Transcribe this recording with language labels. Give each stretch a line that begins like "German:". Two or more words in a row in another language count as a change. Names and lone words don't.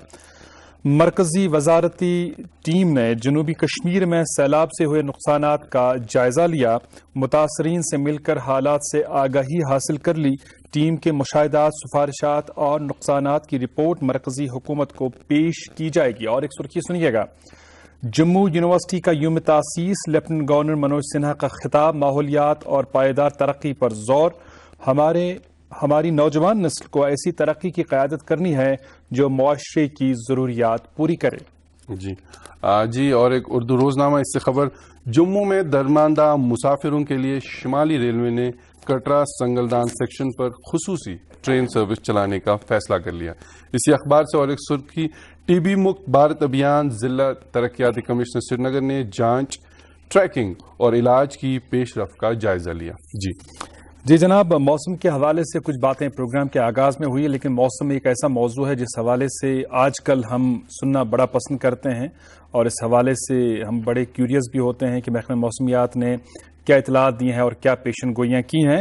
Urdu: مرکزی وزارتی ٹیم نے جنوبی کشمیر میں سیلاب سے ہوئے نقصانات کا جائزہ لیا، متاثرین سے مل کر حالات سے آگاہی حاصل کر لی۔ ٹیم کے مشاہدات، سفارشات اور نقصانات کی رپورٹ مرکزی حکومت کو پیش کی جائے گی۔ اور ایک سرخی سنیے گا، جموں یونیورسٹی کا یوم تاسیس، لیفٹیننٹ گورنر منوج سنہا کا خطاب، ماحولیات اور پائیدار ترقی پر زور۔ ہماری نوجوان نسل کو ایسی ترقی کی قیادت کرنی ہے جو معاشرے کی ضروریات پوری کرے۔ جی، اور ایک اردو روزنامہ اس سے خبر، جموں میں درماندہ مسافروں کے لیے شمالی ریلوے نے کٹرا سنگلدان سیکشن پر خصوصی ٹرین سروس چلانے کا فیصلہ کر لیا۔ اسی اخبار سے اور ایک سرخی، ٹی بی مکت بھارت ابھیان، ضلع ترقیاتی کمشنر سری نگر نے جانچ، ٹریکنگ اور علاج کی پیش رفت کا جائزہ لیا۔ جی جناب، موسم کے حوالے سے کچھ باتیں پروگرام کے آغاز میں ہوئی، لیکن موسم ایک ایسا موضوع ہے جس حوالے سے آج کل ہم سننا بڑا پسند کرتے ہیں، اور اس حوالے سے ہم بڑے کیوریس بھی ہوتے ہیں کہ محکمہ موسمیات نے کیا اطلاعات دی ہیں اور کیا پیشن گوئیاں کی ہیں۔